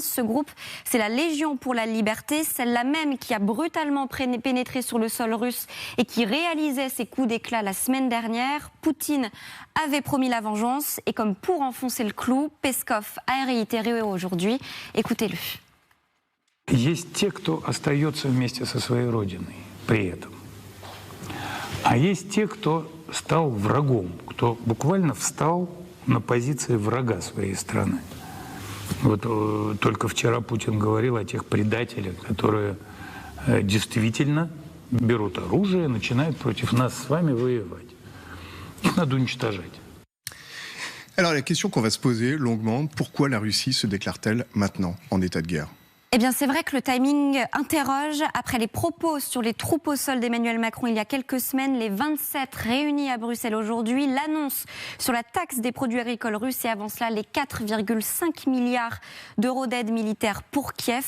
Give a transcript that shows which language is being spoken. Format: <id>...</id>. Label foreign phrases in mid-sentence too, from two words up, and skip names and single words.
<fr>Ce groupe, c'est la Légion pour la Liberté, celle-là même qui a brutalement pénétré sur le sol russe et qui réalisait ses coups d'éclat la semaine dernière. Poutine avait promis la vengeance et comme pour enfoncer le clou, Peskov a réitéré aujourd'hui. Écoutez-le.</fr> <ru>Есть те, кто остается вместе со своей родиной при этом. А есть те, кто стал врагом, кто буквально встал на позиции врага своей страны. Вот только вчера Путин говорил о тех предателях, которые действительно берут оружие и начинают против нас с вами воевать. Их надо уничтожать.</ru> <fr>Alors la question qu'on va se poser longuement, pourquoi la Russie se déclare-t-elle maintenant en état de guerre ? Eh bien, c'est vrai que le timing interroge. Après les propos sur les troupes au sol d'Emmanuel Macron il y a quelques semaines, les 27 réunis à Bruxelles aujourd'hui, l'annonce sur la taxe des produits agricoles russes et avant cela les 4,5 milliards d'euros d'aide militaire pour Kiev.</fr>